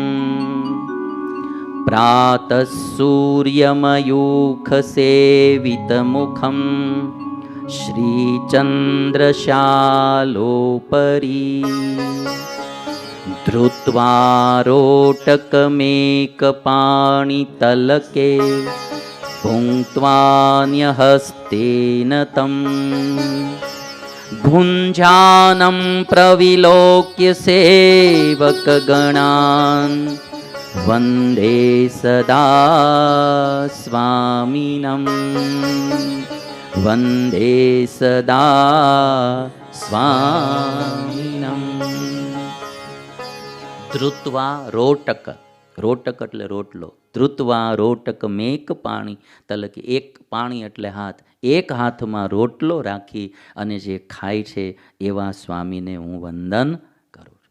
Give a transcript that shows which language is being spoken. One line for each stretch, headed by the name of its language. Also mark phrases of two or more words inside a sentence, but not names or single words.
Sanskrit: प्रातः सूर्यमयूख सेवित मुखम् श्रीचन्द्रशालोपरि धृत्वा रोटकमेकपाणितलके ભુङ्क्त्वान्यहस्तेन तं भुञ्जानं प्रविलोक्य सेवकगणान् वन्दे सदा स्वामिनं वन्दे सदा स्वामिनं. धृत्वा रोटक,
Gujarati: રોટક એટલે રોટલો,
Sanskrit: धृत्वा रोटक मेक पाणि तलके,
Gujarati: એક પાણી એટલે હાથ, એક હાથમાં રોટલો રાખી અને જે ખાય છે એવા સ્વામીને હું વંદન કરું છું.